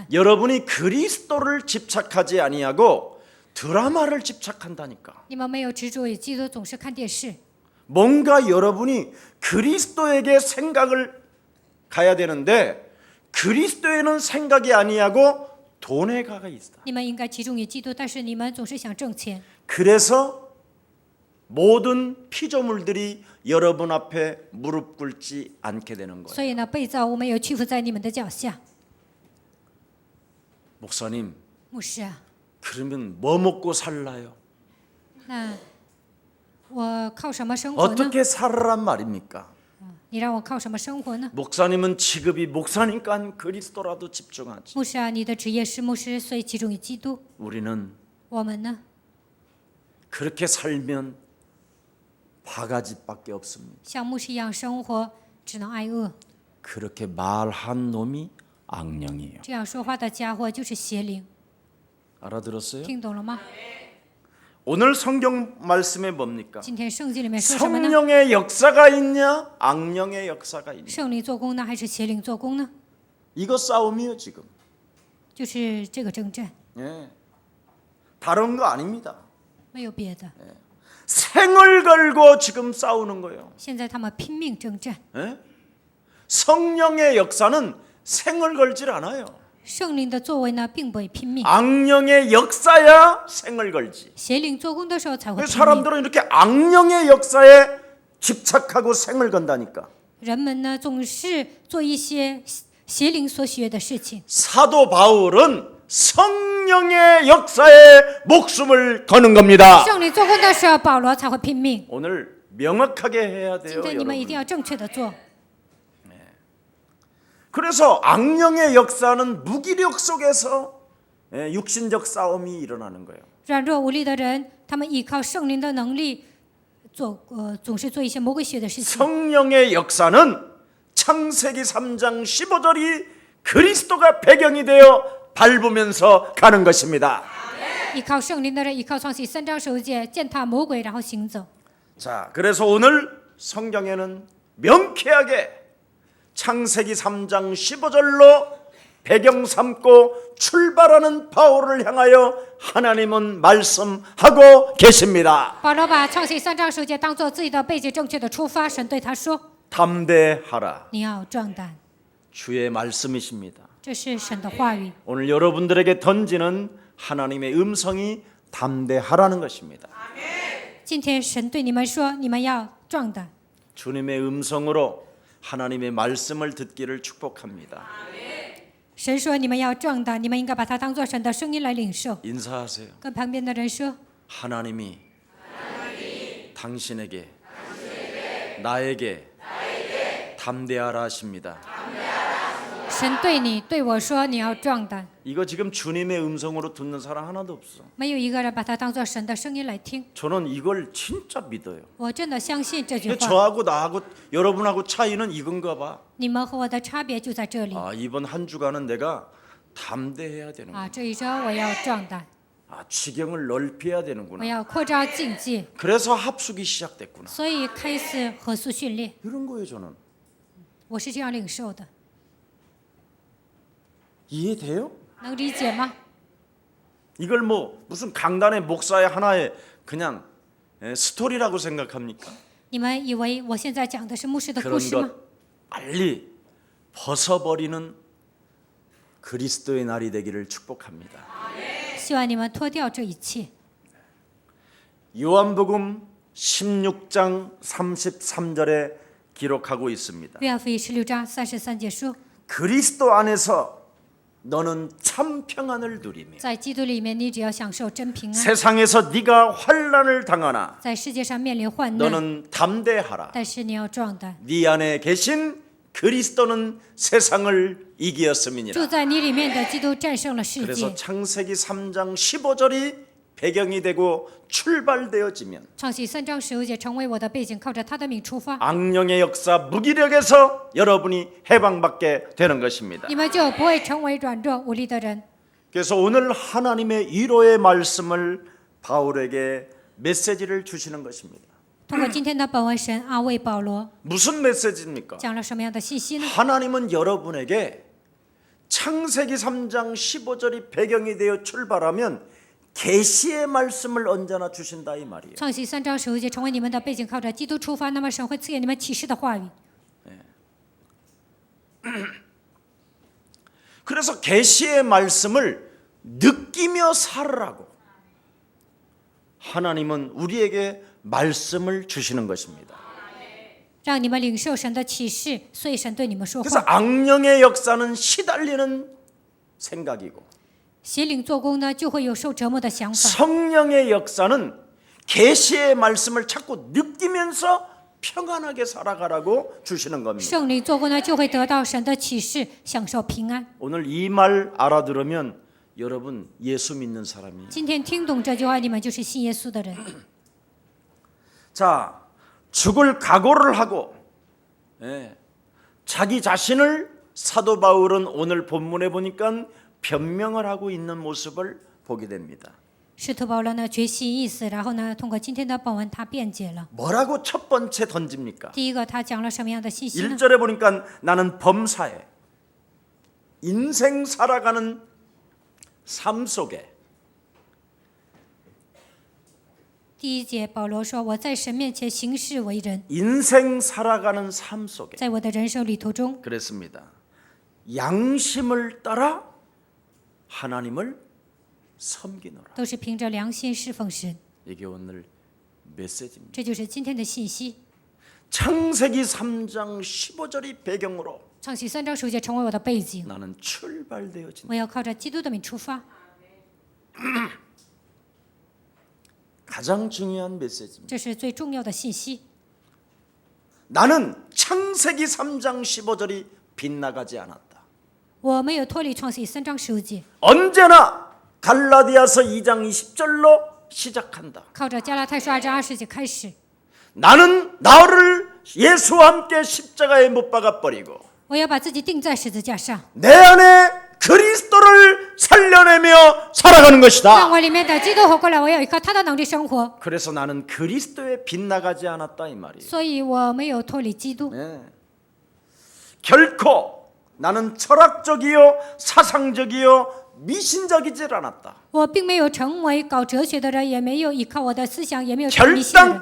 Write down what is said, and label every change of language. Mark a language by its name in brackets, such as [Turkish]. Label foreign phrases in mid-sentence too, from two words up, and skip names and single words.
[Korean] 여러분이 그리스도를 집착하지 아니하고 드라마를 집착한다니까. [Chinese] 你们没有执着于基督，总是看电视。 [Korean] 뭔가 여러분이 그리스도에게 생각을 가야 되는데 그리스도에는 생각이 아니하고 돈에 가가 있다. [Chinese] 你们应该集中于基督，但是你们总是想挣钱， [Korean] 그래서 모든 피조물들이 여러분 앞에 무릎 꿇지 않게 되는 거예요. [Chinese] 所以呢，被造物没有屈服在你们的脚下。 [Korean] 목사님, [Chinese] 牧师啊， [Korean] 그러면 뭐 먹고 살라요? [Chinese] 那我靠什么生活呢？ [Korean] 어떻게 살으란 말입니까? [Chinese] 你让我靠什么生活呢？ [Korean] 목사님은 직업이 목사니까 그리스도라도 집중하지. [Chinese] 牧师啊，你的职业是牧师，所以集中于基督。 [Korean] 우리는 [Chinese] 我们呢， [Korean] 그렇게 살면 바가지밖에 없습니다. [Chinese] 像牧师一样生活，只能挨饿。 [Korean] 그렇게 말한 놈이 악령이에요. [Chinese] 这样说话的家伙就是邪灵， [Korean] 알아들었어요? [Chinese] 听懂了吗？ [Korean] 오늘 성경 말씀에 뭡니까? [Chinese] 今天圣经里面说什么呢？ [Korean] 성령의 역사가 있냐? 악령의 역사가 있냐? [Chinese] 圣灵做工呢，还是邪灵做工呢？ [Korean] 이거 싸움이에요 지금. [Chinese] 就是这个征战， [Korean] 예. 다른 거 아닙니다. [Chinese] 没有别的。 [Korean] 생을 걸고 지금 싸우는 거예요. [Chinese] 现在他们拼命征战， [Korean] 예? 성령의 역사는 생을 걸질 않아요. [Chinese] 圣灵的作为呢，并不会拼命， [Korean] 악령의 역사야 생을 걸지. [Chinese] 邪灵做工的时候才会 [Korean] 왜 [Chinese] 拼命。 [Korean] 사람들은 이렇게 악령의 역사에 집착하고 생을 건다니까. [Chinese] 人们呢，总是做一些邪灵所学的事情。 [Korean] 사도 바울은 성령의 역사에 목숨을 거는 겁니다. [Chinese] 圣灵做工的时候，保罗才会拼命。 [Korean] 오늘 명확하게 해야 [Chinese] 今 [Korean] 돼요, [Chinese] 天你们一定 [Korean] 여러분. [Chinese] 要正确的做。 [Korean] 그래서 악령의 역사는 무기력 속에서 육신적 싸움이 일어나는 거예요. [Chinese] 软弱无力的人，他们依靠圣灵的能力总是做一些魔鬼学的事情。 [Korean] 성령의 역사는 창세기 3장 15절이 그리스도가 배경이 되어 밟으면서 가는 것입니다. [Chinese] 依靠圣灵的人，依靠创世3章9节，践踏魔鬼，然后行走。 [Korean] 자, 그래서 오늘 성경에는 명쾌하게 창세기 3장 15절로 배경 삼고 출발하는 바울을 향하여 하나님은 말씀하고 계십니다. [Chinese] 保罗把创世3章9节当做自己的背景，正确的出发。神对他说 [Korean] 담대하라. ：“ [Chinese] 你要壮胆。 [Korean] 주의 말씀이십니다. ” [Chinese] 这是神的话语。 [Korean] 오늘 여러분들에게 던지는 하나님의 음성이 담대하라는 것입니다. [Chinese] 今天神对你们说：“你们要壮胆。 [Korean] 주님의 음성으로 하나님의 말씀을 듣기를 축복합니다. ” [Chinese] 神说：“你们要壮胆，你们应该把它当作神的声音来领受。 [Korean] 인사하세요. ” [Chinese] 跟旁边的人说 [Korean] 하나님이 당신에게 나에게 담대하라 하십니다. ：“ [Chinese] 神对你对我说，你要壮胆。 [Korean] 이거 지금 주님의 음성으로 듣는 사람 하나도 없어. ” [Chinese] 没有一个人把它当作神的声音来听。 [Korean] 저는 이걸 진짜 믿어요. [Chinese] 我真的相信这句 [Korean] 근데 [Chinese] 话。 [Korean] 저하고 나하고 여러분하고 차이는 이건가 봐. [Chinese] 你们和我的差别就在这里 [Korean] 아, 이번 한 주간은 내가 담대해야 되는구나. [Chinese] 啊！这一周我要壮胆， [Korean] 아, 지경을 넓혀야 [Chinese] 我 [Korean] 되는구나. [Chinese] 要扩张境界， [Korean] 그래서 합숙이 시작됐구나. [Chinese] 所以开始合宿训练。 [Korean] 이런 거예요, 저는. [Chinese] 我是这样领受的， [Korean] 이해돼요? [Chinese] 能理解吗？ [Korean] 이걸 뭐 무슨 강단의 목사의 하나의 그냥 스토리라고 생각합니까? [Chinese] 你们以为我现在讲的是牧师的故 [Korean] 그런 [Chinese] 事吗？ [Korean] 것 빨리 벗어버리는 그리스도의 날이 되기를 축복합니다. [Chinese] 希望你们脱掉这一切。 [Korean] 요한복음 16장 33절에 기록하고 있습니다. [Chinese] 约翰福音16章33节说： [Korean] 그리스도 안에서 너는 참 평안을 누리며 [Chinese] 在基督里面，你只要享受真平安。 [Korean] 세상에서 네가 환난을 당하나 [Chinese] 在世界上面临患难， [Korean] 너는 담대하라. [Chinese] 但是你要壮胆。 [Korean] 네 안에 계신 그리스도는 세상을 이기었음이니라. [Chinese] 住在你里面的基督战胜了世 [Korean] 그래서 [Chinese] 界， [Korean] 창세기 3장 15절이 배경이 되고 출발되어지면 [Chinese] 创世3章15节成为我的背景，靠着他的名出发， [Korean] 악령의 역사 무기력에서 여러분이 해방받게 되는 것입니다. [Chinese] 你们就不会成为软弱无力的人。 [Korean] 그래서 오늘 하나님의 위로의 말씀을 바울에게 메시지를 주시는 것입니다. [Chinese] 通过今天的本文，神安慰保罗， [Korean] 무슨 메시지입니까? [Chinese] 讲了什么样的信息呢？ [Korean] 하나님은 여러분에게 창세기 3장 15절이 배경이 되어 출발하면 계시의 말씀을 언제나 주신다 이 말이에요. [Chinese] 创世3章15节成为你们的背景，靠着基督出发，那么神会赐给你们启示的话语。 [Korean] 그래서 계시의 말씀을 느끼며 살으라고 하나님은 우리에게 말씀을 주시는 것입니다. [Chinese] 让你们领受神的启示，所以神对你们说 [Korean] 그래서 [Chinese] 话。 [Korean] 악령의 역사는 시달리는 생각이고 [Chinese] 邪灵做工呢，就会有受折磨的想法； [Korean] 성령의 역사는 계시의 말씀을 자꾸 느끼면서 평안하게 살아가라고 주시는 겁니다. [Chinese] 圣灵做工呢，就会得到神的启示，享受平安。 [Korean] 오늘 이 말 알아들으면 여러분 예수 믿는 사람이에요. [Chinese] 今天听懂这句话，你们就是信耶稣的人。 [Korean] 자, 죽을 각오를 하고 자기 자신을 사도 바울은 오늘 본문에 보니까 변명을 하고 있는 모습을 보게 됩니다. [Chinese] 使徒保罗呢决心意思，然后呢，通过今天的本文，他辩解了。 [Korean] 뭐라고 첫 번째 던집니까? [Chinese] 第一个，他讲了什么样的信息呢？ [Korean] 1절에 보니까 나는 범사에 인생 살아가는 삶 속에 [Chinese] 第一节，保罗说：“我在神面前行事为人， [Korean] 인생 살아가는 삶 속에 [Chinese] 在我的人生旅途中， [Korean] 그랬습니다. 양심을 따라 하나님을 섬기노라. [Chinese] 都是凭着良心侍奉神。 [Korean] 이게 오늘 메시지입니다. [Chinese] 这就是今天的信息。 [Korean] 창세기 3장 15절이 배경으로 [Chinese] 创世3章15节成为我的背景， [Korean] 나는 출발되어진다. [Chinese] 我要靠着基督的名出发。 [Korean] 가장 중요한 메시지입니다. [Chinese] 这是最重要的信息。 [Korean] 나는 창세기 3장 15절이 빗나가지 않았다. [Chinese] 我没有脱离创世3章15节， [Korean] 언제나 갈라디아서 2장 20절로 시작한다. [Chinese] 靠着加拉太书2章20节开始。 [Korean] 나는 나를 예수와 함께 십자가에 못 박아 버리고 [Chinese] 我要把自己钉在十字架上， [Korean] 내 안에 그리스도를 살려내며 살아가는 [Chinese] 让 [Korean] 것이다. [Chinese] 我里面的基督活过来。我要依靠他的能力生活， [Korean] 그래서 나는 그리스도에 빗나가지 않았다 이 말이에요. [Chinese] 所以我没有脱离基督。 [Korean] 네. 결코 나는 철학적이요 사상적이요 미신적이질 않았다. [Chinese] 我并没有成为搞哲学的人，也没有依靠我的思想，也没有成为迷信的人。